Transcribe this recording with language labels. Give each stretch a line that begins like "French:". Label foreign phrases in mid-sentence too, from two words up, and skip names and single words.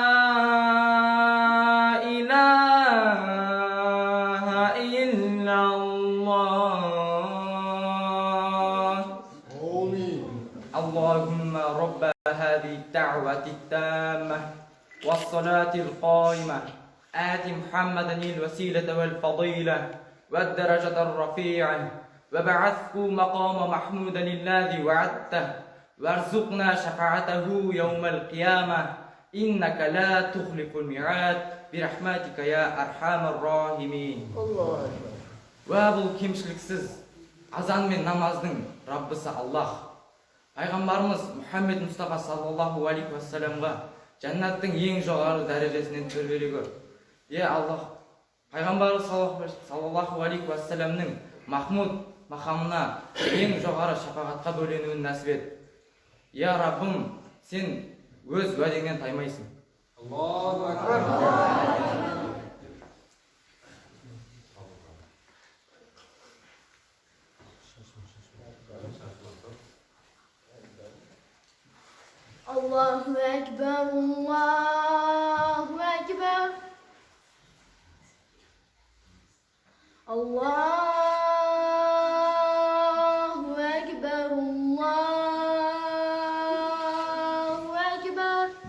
Arabic: إله إلا الله اللهم رب هذه الدعوة التامة والصلاة القائمة آت محمدا الوسيلة والفضيلة والدرجة الرفيعة وابعثه مقام محمودا الذي وعدته وارزقنا شفاعته يوم القيامة إنك لا تخلف الميعاد برحمتك يا أرحم الراحمين.
Kazakh: Уа бұл кемшіліксіз азан мен намаздың Раббысы Аллах. Пайғамбарымыз Мұхаммед Мұстафа
Arabic: صلى الله عليه وسلم
Kazakh: жәннаттың ең жоғары дәрежесінен төрбелей көр. Аллах, Пайғамбарымыз
Arabic: صلى الله عليه وسلم
Kazakh: Махмуд мақамына ең жоғары шапағатқа бөленуін нәсіп ет. Раббым, сен өз уәдеңнен таймайсың.
Arabic: الله أكبر. الله أكبر الله أكبر. الله أكبر الله أكبر.